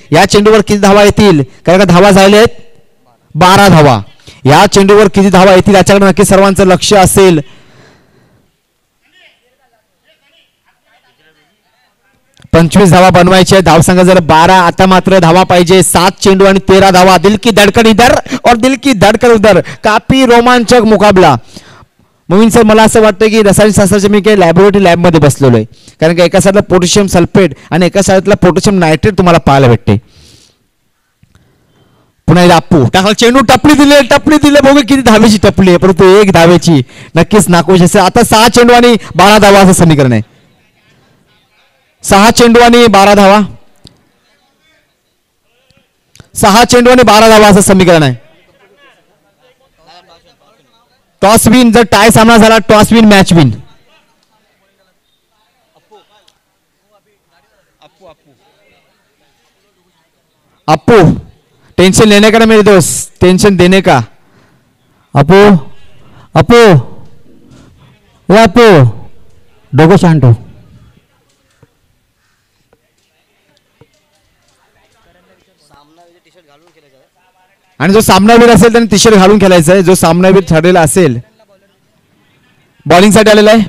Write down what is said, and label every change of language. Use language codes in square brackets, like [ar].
[mr] या चेंडूवर किती धावा येतील, कारण का धावा झाले आहेत 12 धावा. या चेंडूवर किती धावा येतील याच्याकडे नक्की सर्वांचं लक्ष असेल. पंचवीस धावा बनवायचे आहे. धावसंख्या जर 12. आता मात्र धावा पाहिजे 7 चेंडू आणि 13 धावा. [hi] दिल की धडकन इधर और दिल की धडकन उधर. काफी रोमांचक मुकाबला. [mr] मोहीन सर, मला असं वाटतं की रसायनशास्त्राच्या मी काही लॅबोरेटरी लॅबमध्ये बसलेलो आहे, कारण का एका साईडला पोटॅशियम सल्फेट आणि एका साईडला पोटॅशियम नायट्रेट तुम्हाला पाहायला भेटते. पुन्हा एकदा अप्पू टाकला चेंडू. टपली दिले बघू किती धावेची टपली आहे, परंतु 1 धावेची नक्कीच नाकोश असेल. आता 6 चेंडू आणि 12 धावा असं समीकरण आहे. 6 चेंडू आणि 12 धावा. 6 चेंडू आणि 12 धावा असं समीकरण आहे. Toss win. जर टाय सामना झाला toss win match win. [hi] Appu, tension लेने का ना मेरे दोस्त, टेंशन देने का. [mr] अपू अपू ए अपू, डोकं शांत हो. आणि जो सामनावीर असेल त्याने टी शर्ट घालून खेळायचं आहे. जो सामनावीर ठरलेला असेल. बॉलिंगसाठी आलेला आहे.